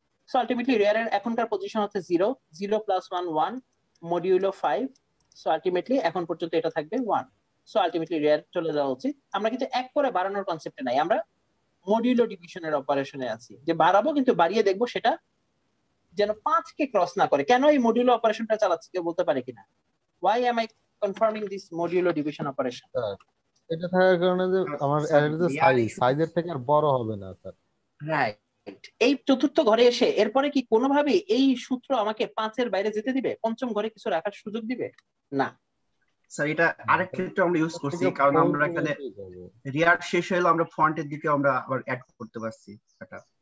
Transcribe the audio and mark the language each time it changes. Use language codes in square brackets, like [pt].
[bn] So ultimately রেয়ারের এখনকার position হচ্ছে 0, 0 + 1 1 modulo 5। So ultimately এখন পর্যন্ত এটা থাকবে 1। সো আলটিমেটলি রেয়ার চলে যাওয়া উচিত। আমরা কিন্তু এক করে বাড়ানোর কনসেপ্টে নাই, আমরা মডিউলো ডিভিশনের অপারেশনে আছি, যে বাড়াবো কিন্তু বাড়িয়ে দেখবো সেটা যেন 5 কে ক্রস না করে। কেন এই মডিউলো অপারেশনটা চালাচ্ছি কেউ বলতে পারে কিনা? [en] Why am I confirming this modulo division operation? [bn] এটা থাকার কারণে যে আমার অ্যারের যে সাইজের থেকে আর বড় হবে না স্যার। রাইট। এই চতুর্থ ঘরে এসে এরপরে কি কোনোভাবে এই সূত্র আমাকে 5 এর বাইরে যেতে দিবে? পঞ্চম ঘরে কিছু রাখার সুযোগ দিবে না। স্যার এটা আরেক ক্ষেত্রে আমরা ইউজ করছি, কারণ আমরা এখানে রিয়ার শেষ হলো আমরা ফ্রন্টের দিকে আমরা আবার অ্যাড করতে পারছি এটা।